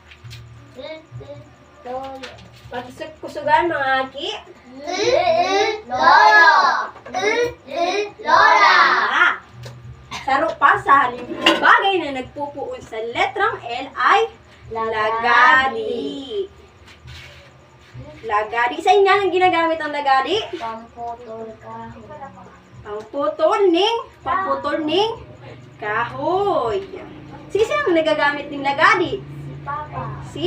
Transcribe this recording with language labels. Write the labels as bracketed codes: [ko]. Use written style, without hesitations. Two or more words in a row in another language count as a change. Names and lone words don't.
[bik] Lola. Pagkusugan mga aki. Lolo. Lola. Saro pa sa halimbawa bagay na nagpupuon sa letrang L ay lagani. Lagadi. Sa inyo ang ginagamit ang lagadi? Pamputol kahoy. Pangputol ning kahoy. Sino ang nagagamit ng lagadi? Si Papa. Si?